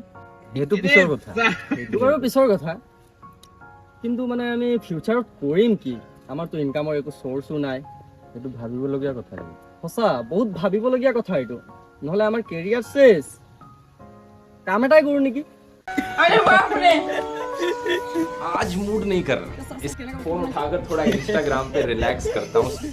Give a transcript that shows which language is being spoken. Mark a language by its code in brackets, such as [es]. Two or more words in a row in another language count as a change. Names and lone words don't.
[as] সেইটো পিছৰ কথা সেইটো বাৰু পিছৰ কথা কিন্তু মানে আমি ফিউচাৰত কৰিম কি আমাৰতো ইনকামৰ একো চ'ৰ্চো নাই সেইটো ভাবিবলগীয়া কথা সঁচা বহুত ভাবিবলগীয়া কথা এইটো নহ'লে আমাৰ কেৰিয়াৰ চেছ কাম এটাই কৰো নেকি [hi] अरे बाप रे आज मूड नहीं कर रहा इस फोन उठाकर थोड़ा इंस्टाग्राम पे रिलैक्स करता हूँ